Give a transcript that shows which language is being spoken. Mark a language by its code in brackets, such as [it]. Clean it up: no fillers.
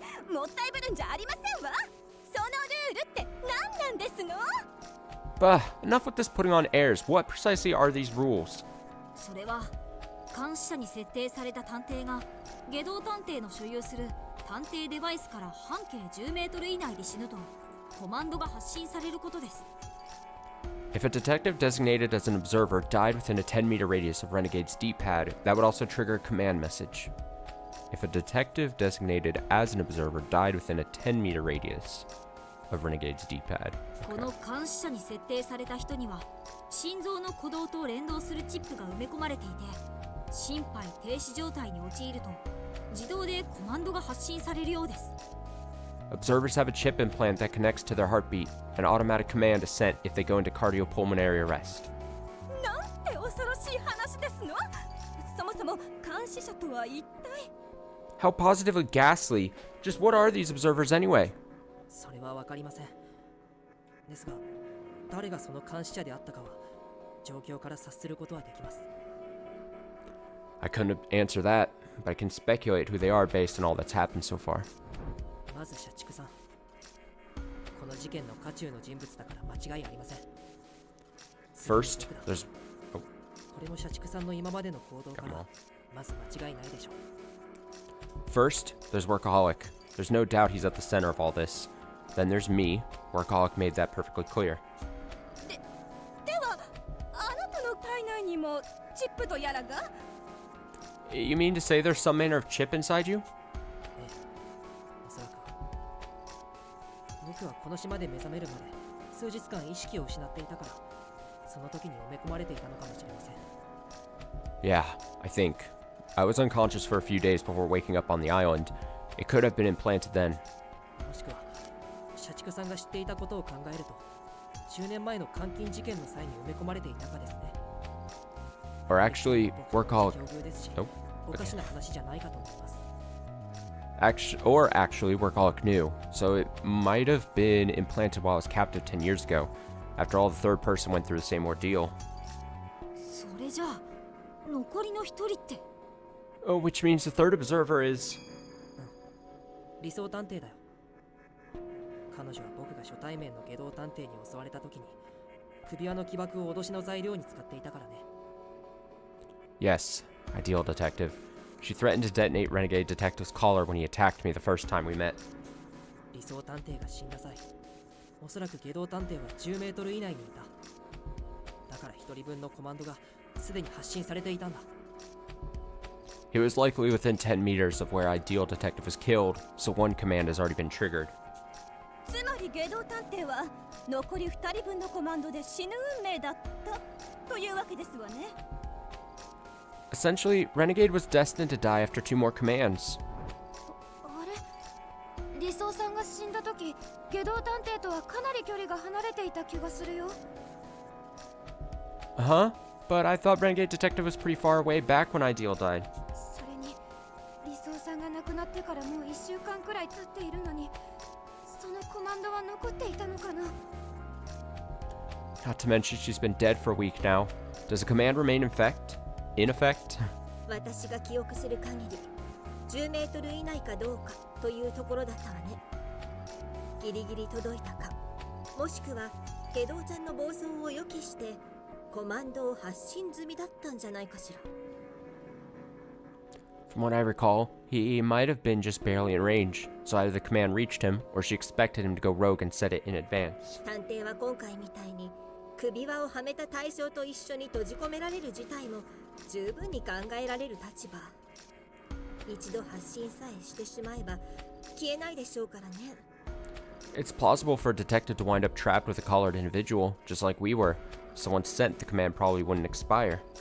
[ja] もったいぶるんじゃありませんわ。そのルールって何なんですの？ [en] Bah, enough with this putting on airs. What precisely are these rules? [ja] それは監視者に設定された探偵が下道探偵の所有する探偵デバイスから半径10メートル以内で死ぬとコマンドが発信されることです。 [en] If a detective designated as an observer died within a 10-meter radius of Renegade's D-pad, that would also trigger a command message. If a detective designated as an observer died within a 10-meter radius of Renegade's D-pad. [ja] この監視者に設定された人には心臓の鼓動と連動するチップが埋め込まれていて、心肺停止状態に陥ると自動でコマンドが発信されるようです。 [en] Observers have a chip implant that connects to their heartbeat. An automatic command is sent if they go into cardiopulmonary arrest. [ja] なんて恐ろしい話ですの？そもそも監視者とは一体？ [en] How positively ghastly. Just what are these observers anyway? [ja] それは分かりません。ですが、誰がその監視者であったかは状況から察することはできます。 [en] I couldn't answer that, but I can speculate who they are based on all that's happened so far. [ja] まず社畜さん、この事件の渦中の人物だから間違いありません。 [en] First, there's... [ja] これも社畜さんの今までの行動からまず間違いないでしょう。 [en] First, there's Workaholic. There's no doubt he's at the center of all this. Then there's me. Workaholic made that perfectly clear. [ja] では、あなたの体内にもチップとやらが？ [en] You mean to say there's some manner of chip inside you? [ja] おそらく僕はこの島で目覚めるまで数日間意識を失っていたから、その時に埋め込まれていたのかもしれません。 [en] Yeah, I think. I was unconscious for a few days before waking up on the island. It could have been implanted then. [ja] もしくは社畜さんが知っていたことを考えると、10年前の監禁事件の際に埋め込まれていたかですね。 [en] Or actually, [ja] 僕は境遇ですし、 [en] Nope. [ja] おかしな話じゃないかと思います。 [en] Actually, Workaholic knew, so it might have been implanted while I was captive 10 years ago, after all the third person went through the same ordeal. [ja] それじゃあ残りの一人って？ [en] Oh, which means the third observer is... [ja] 理想探偵だよ。彼女は僕が初対面の下道探偵に襲われた時に首輪の起爆を脅しの材料に使っていたからね。 [en] Yes, ideal detective. She threatened to detonate Renegade Detective's collar when he attacked me the first time we met. [ja] 理想探偵が死んだ際、おそらく下道探偵は10メートル以内にいた。だから一人分のコマンドがすでに発信されていたんだ。 [en] He was likely within 10 meters of where Ideal Detective was killed, so one command has already been triggered. [ja] つまり下道探偵は残り2人分のコマンドで死ぬ運命だったというわけですわね。 [en] Essentially, Renegade was destined to die after 2 more commands. [ja] あれ、理想さんが死んだ時下道探偵とはかなり距離が離れていた気がするよ。 [en] Huh? But I thought Renegade Detective was pretty far away back when Ideal died. [ja] それに理想さんが亡くなってからもう1週間くらい経っているのに、そのコマンドは残っていたのかな。 [en] Not to mention she's been dead for a week now. Does the command remain in effect? [ja] 私が記憶する限り10メートル以内かどうかというところだったわね。ギリギリ届いたか、もしくは下道ちゃんの暴走を予期してコマンドを発信済みだったんじゃないかしら。 [en] From what I recall, he might have been just barely in range, so either the command reached him, or she expected him to go rogue and set it in advance. [ja] 探偵は今回みたいに首輪をはめた対象と一緒に閉じ込められる事態も十分に考えられる立場。一度発信さえしてしまえば消えないでしょうからね。 [en] It's plausible for a detective to wind up trapped with a collared individual, just like we were. So once sent, the command probably wouldn't expire.